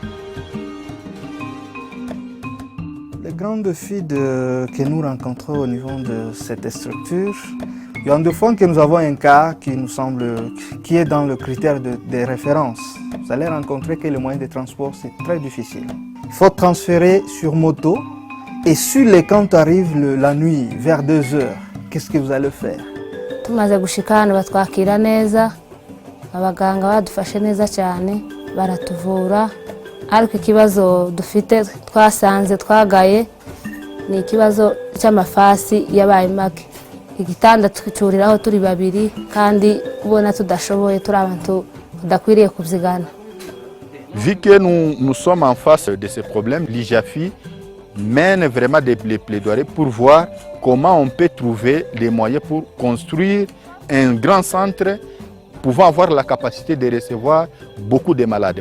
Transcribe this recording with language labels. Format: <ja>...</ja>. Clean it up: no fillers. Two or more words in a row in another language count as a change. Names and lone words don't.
<fr>Les grands défis que nous rencontrons au niveau de cette structure, il y a deux fois que nous avons un cas qui nous semble, qui est dans le critère de référence. Vous allez rencontrer que le moyen de transport c'est très difficile. Il faut transférer sur moto et sur les quand arrive la nuit vers 2 heures, qu'est-ce que vous allez faire?</fr> <rw>Tumaze gushika hano batwakira neza abaganga badufashe neza cyane baratuvura ariko ikibazo dufite twasanze twagaye ni ikibazo cy'amafasi yabaye make igitanda twicuriraho turi babiri kandi ubona tudashoboye turi abantu tudakwiriye kubyigana.</rw> <fr>Vu que nous sommes en face de ces problèmes, l'IJAFI mène vraiment des plaidoiries pour voir comment on peut trouver les moyens pour construire un grand centre pouvant avoir la capacité de recevoir beaucoup de malades.</fr>